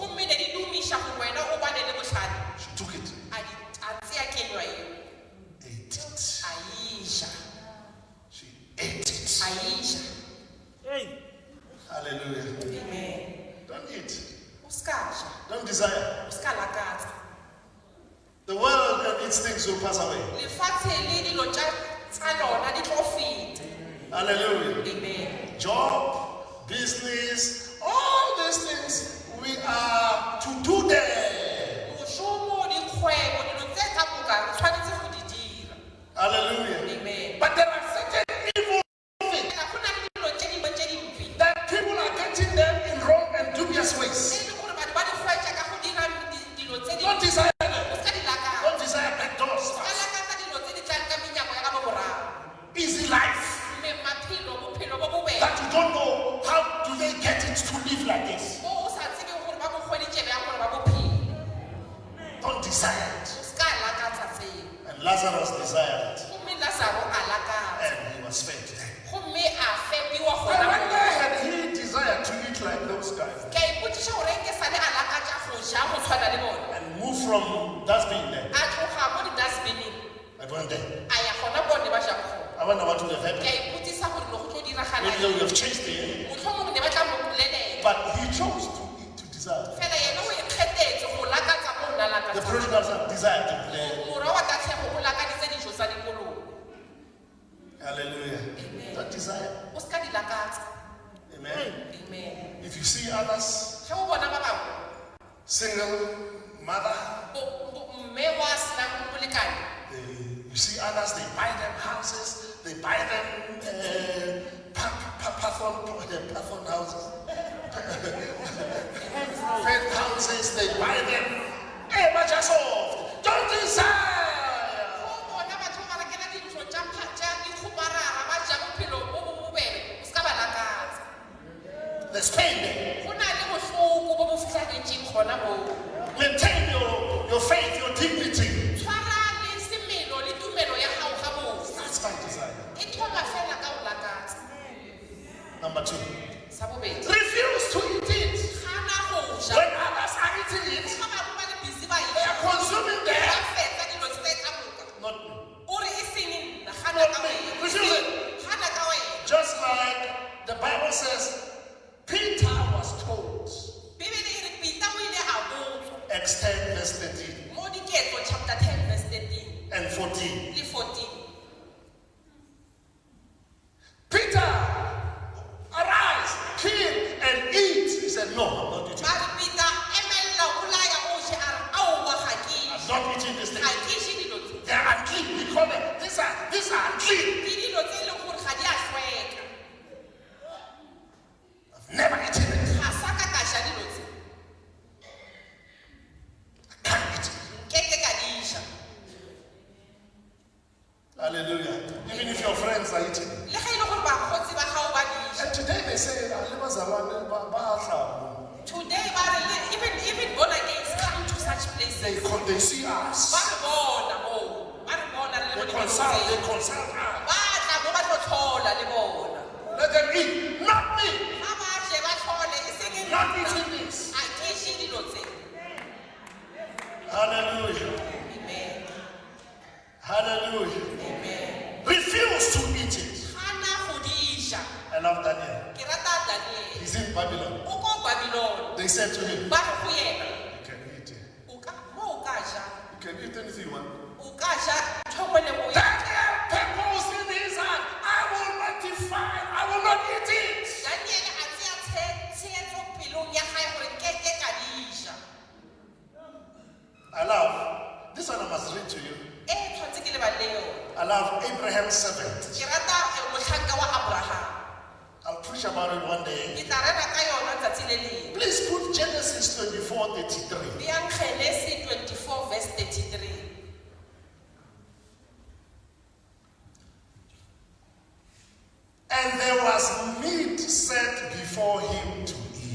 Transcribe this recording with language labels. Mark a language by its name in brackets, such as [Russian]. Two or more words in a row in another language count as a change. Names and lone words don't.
[English] She took it, ate it. She ate it. Hallelujah. Amen. Don't eat. [Northern Sotho] Uskaja, [English] Don't desire. [Northern Sotho] uskalakatsa. [English] The world and its things will pass away. [Northern Sotho] Lefatshe le dilo tsa lona di tlo feta. [English] Hallelujah. Amen. Job, business, all these things we are to do them. [Northern Sotho] Moshomo, dikgwebo, dilo tse ka moka re tshwanetse go di dira. [English] Hallelujah. Amen. But there are certain evil things [Northern Sotho] Ga go na le dilo tse dingwe tse dimpe. [English] that people are getting them in wrong and dubious ways. [Northern Sotho] E le gore batho ba di gwetsa ka go dira dilo tse di [English] Don't desire them. [Northern Sotho] o ska di lakatsa. [English] Don't desire backdoor [Northern Sotho] Ka [English] stuff. [Northern Sotho] lakatsa dilo tse di tlang ka menyako ya ka morago. [English] Easy life [Northern Sotho] Mme bophelo bo bobebe. [English] that you don't know how do they get it to live like this. [Northern Sotho] O sa tsebe gore ba bo kgweditse bjang gore ba bophelo. [English] Don't desire it. [Northern Sotho] O ska lakatsa tseo. [English] And Lazarus desired it, [Northern Sotho] Gomme Lazaro a lakatsa. [English] and he was fed there. [Northern Sotho] Gomme a fepiwa [English] I [Northern Sotho] gona [English] wonder, [Northern Sotho] moo. [English] had he desired to eat like those guys [Northern Sotho] Ke a ipotsiša gore ke sale a lakatsa go ja go tshwana le bona. [English] and move from dustbin there? [Northern Sotho] A tloga mo di-dustbineng [English] I went there. [Northern Sotho] a ya gona bone ba jang gona. [English] I wonder what would have [Northern Sotho] Ke [English] happened. [Northern Sotho] a ipotsisa gore ne go tlo diragala [English] Maybe they would [Northern Sotho] eng. [English] have changed the end. [Northern Sotho] Motlhomongwe ne ba tla mo bolelela. [English] But he chose to desire. [Northern Sotho] Fela yena o ikgethetse go lakatsa mo o na [English] The [Northern Sotho] lakatsa. [English] prodigal son desired to play. [Northern Sotho] Morwa wa tatlhego o lakaditse dijo tsa dikolobe. [English] Hallelujah. Amen. That desire. [Northern Sotho] O ska di lakatsa. [English] Amen. Amen. If you see others, [Northern Sotho] Ge o bona ba bangwe, [English] single mother, [Northern Sotho] mme wa senang molekane, [English] you see others, they buy them houses, they buy them Pathon houses, fence houses, they buy them. Hey, but just off. Don't desire. [Northern Sotho] o bona batho ba rekela dintlo tsa dikhuparara ba ja bophelo bo bo bobebe, o ska ba lakatsa. [English] There's pain there. [Northern Sotho] Go na le bohloko bo bo fitlhagetseng gona moo. [English] Maintain your faith, your dignity. [Northern Sotho] Tshwara le semelo le tumelo ya gago ga botse. [English] That's my desire. [Northern Sotho] E thoma fela ka o lakatsa. [English] Number 2. [Northern Sotho] Sa bobedi, [English] Refuse to eat it. [Northern Sotho] gana go ja. [English] When others are eating it, [Northern Sotho] Ba bangwe ba le busy ba [English] they are [Northern Sotho] ja. [English] consuming [Northern Sotho] Ba [English] them. [Northern Sotho] fetsa dilo tse ka moka. [English] Not me. [Northern Sotho] O re e seng nna, gana [English] Not [Northern Sotho] ka [English] me. [Northern Sotho] wena. [English] Refuse it. [Northern Sotho] Gana ka wena. [English] Just like the Bible says, Peter was told, [Northern Sotho] Bibele e re Peter o ile a botswa [English] Acts 10 verse 13 [Northern Sotho] mo Diketso [English] chapter 10 verse 13 and 14. [Northern Sotho] le 14. [English] Peter, arise, kill and eat. He said, no, I'm not eating. [Northern Sotho] Ba re Peter emella o bolaya o je a re aowa ga ke [English] I'm not eating this thing. [Northern Sotho] ga ke je dilo tse. [English] They are unclean. We call them. These are unclean. [Northern Sotho] Ke dilo tse e leng gore ga di a tlhweka. [English] I've never eaten it. [Northern Sotho] Ga sa ka ka ja dilo tse. [English] I can't eat it. [Northern Sotho] Nkeke ka di ja. [English] Hallelujah. Even if your friends are eating it. [Northern Sotho] Le ga e le gore bakgotsi ba gago ba di ja. [English] And today they say, Today [Northern Sotho] ba re [English] even born agains come to such places. they see us. [Northern Sotho] Ba re bona moo. Ba re bona re le mo [English] They [Northern Sotho] diketong [English] consult [Northern Sotho] tseo. [English] us. [Northern Sotho] Ba tla mo ba tlo tlhola le bona. [English] Let them eat. Not me. [Northern Sotho] Ba ba tle ba tlhole e seng e [English] Not [Northern Sotho] nna. [English] eating this. [Northern Sotho] A ke je dilo tse. [English] Hallelujah. Amen. Hallelujah. Amen. Refuse to eat it. Gana go di ja. I love Daniel. [Northern Sotho] Ke rata Daniel. [English] He's in Babylon. [Northern Sotho] O ko Babylon. [English] They said to him, [Northern Sotho] Ba re go yena. [English] you can eat it. [Northern Sotho] O ka mo o ka ja. [English] You can eat anything you want. [Northern Sotho] O ka ja tlhomo le go ya. [English] Daniel purpose in his heart, I will not defile, I will not eat it. [Northern Sotho] Daniel a tseya tshegetso pelong ya gae gore nkeke ka di ja. [English] I love, this one I must read to you. [Northern Sotho] E tshwanetse ke le baleo. [English] I love Abraham's servant. [Northern Sotho] Ke rata motlhanka wa Abraham. [English] I'll preach about it one day. [Northern Sotho] Ke tla rera ka yona tsatsi le lengwe. [English] Please put Genesis 24:33. [Northern Sotho] Beyang Genesis 24 verse 33. [English] And there was meat set before him to